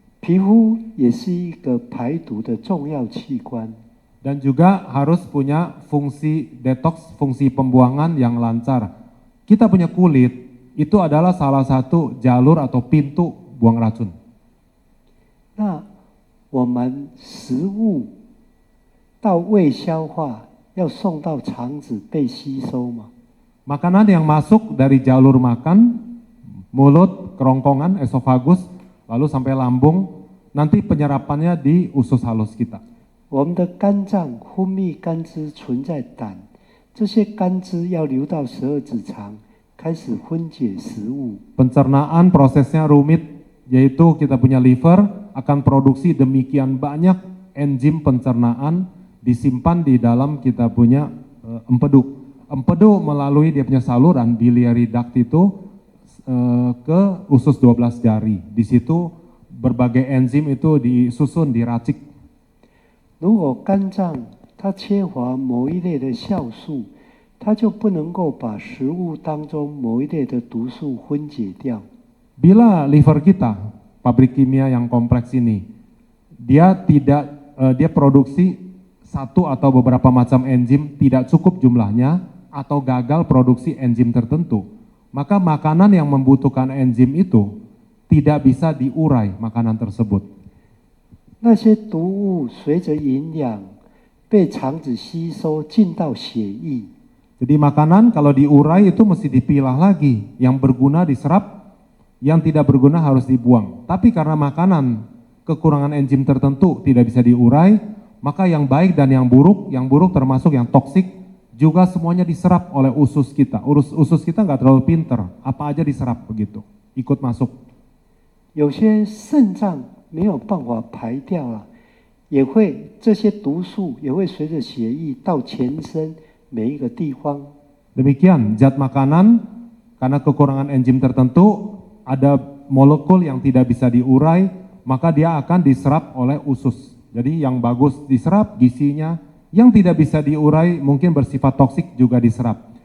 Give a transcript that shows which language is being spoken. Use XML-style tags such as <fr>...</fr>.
<zh>皮肤也是一个排毒的重要器官。</zh> <id>Dan juga harus punya fungsi detox, fungsi pembuangan yang lancar. Kita punya kulit, itu adalah salah satu jalur atau pintu buang racun.</id> <zh>那我们食物到胃消化要送到肠子被吸收吗？</zh> <id>Makanan yang masuk dari jalur makan, mulut, kerongkongan, esofagus, lalu sampai lambung, nanti penyerapannya di usus halus kita.</id> <zh>我们的肝脏分泌肝汁存在胆，这些肝汁要流到12指肠，开始分解食物。</zh> <id>Pencernaan prosesnya rumit, yaitu kita punya liver akan produksi demikian banyak enzim pencernaan disimpan di dalam kita punya empedu. Empedu melalui dia punya saluran biliary duct itu ke usus 12 jari. Di situ berbagai enzim itu disusun, diracik.</id> <zh>如果肝脏它缺乏某一类的酵素，它就不能够把食物当中某一类的毒素分解掉。</zh> <id>Bila liver kita, pabrik kimia yang kompleks ini, dia produksi satu atau beberapa macam enzim tidak cukup jumlahnya atau gagal produksi enzim tertentu, maka makanan yang membutuhkan enzim itu tidak bisa diurai makanan tersebut.</id> <zh>那些毒物随着营养被肠子吸收进到血液。</zh> <id>Jadi makanan kalau diurai itu mesti dipilah lagi, yang berguna diserap, yang tidak berguna harus dibuang. Tapi karena makanan kekurangan enzim tertentu tidak bisa diurai, maka yang baik dan yang buruk termasuk yang toksik juga semuanya diserap oleh usus kita. Usus kita nggak terlalu pinter, apa aja diserap begitu, ikut masuk.</id> <zh>有些肾脏没有办法排掉也会这些毒素也会随着血液到全身每一个地方。</zh> <id>Demikian zat makanan karena kekurangan enzim tertentu ada molekul yang tidak bisa diurai, maka dia akan diserap oleh usus. Jadi yang bagus diserap gizinya, yang tidak bisa diurai mungkin bersifat toksik juga diserap.</id>